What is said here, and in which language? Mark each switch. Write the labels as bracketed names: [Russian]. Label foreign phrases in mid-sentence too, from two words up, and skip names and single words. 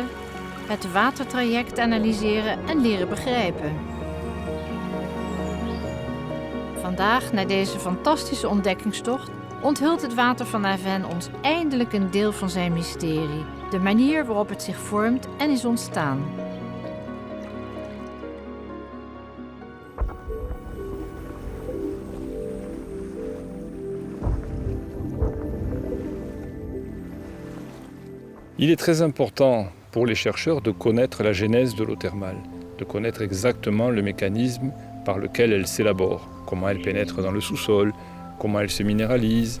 [Dutch] Het watertraject analyseren en leren begrijpen. Vandaag, na deze fantastische ontdekkingstocht, onthult het water van Avennes ons eindelijk een deel van zijn mysterie. De manier waarop het zich vormt en is ontstaan. [French] Il est très important pour les chercheurs de connaître la genèse de l'eau thermale, de connaître exactement le mécanisme par lequel elle s'élabore, comment elle pénètre dans le sous-sol, comment elle se minéralise.